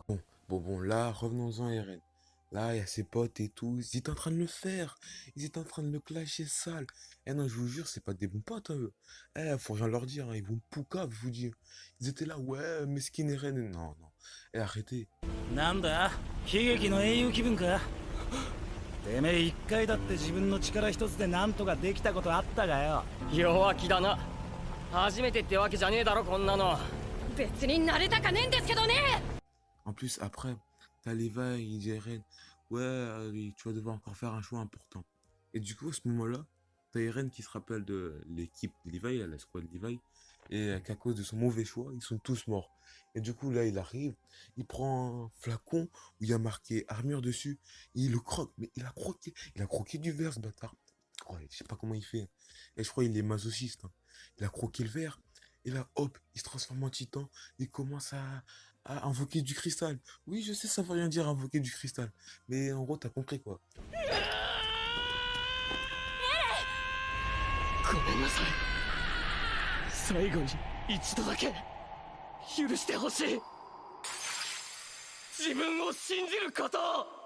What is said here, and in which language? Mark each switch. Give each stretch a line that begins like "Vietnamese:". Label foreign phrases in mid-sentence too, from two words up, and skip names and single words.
French: Bon, là, revenons-en à Eren. Là, il y a ses potes et tout. Ils étaient en train de le faire. Ils étaient en train de me clasher sale. Eh non, je vous jure, c'est pas des bons potes, eux. Eh, faut rien leur dire, hein. Ils vont me poucave, je vous dis. Ils étaient là, ouais, mesquine Eren. Non. Eh, arrêtez.
Japanese: なんだ悲劇の英雄気分か。てめえ一回だって自分の力一つでなんとかできたことあったがよ。弱気だな。初めてってわけじゃねえだろこんなの。別に慣れたかねえんですけどね。
French: En plus, après, t'as Levi, il dit Eren, ouais, tu vas devoir encore faire un choix important. Et du coup, à ce moment-là, t'as Eren qui se rappelle de l'équipe de Levi, la squad de Levi, et qu'à cause de son mauvais choix, ils sont tous morts. Et du coup, là, il arrive, il prend un flacon où il y a marqué armure dessus, et il le croque, mais il a croqué du verre, ce bâtard. Ouais, je sais pas comment il fait. Et je crois qu'il est masochiste, hein. Il a croqué le verre, et là, hop, il se transforme en titan, il commence à invoquer du cristal. Oui, je sais, ça veut rien dire invoquer du cristal, mais en gros, t'as compris quoi.
Japanese: ごめんなさい。最後に一度だけ許してほしい。自分を信じることを。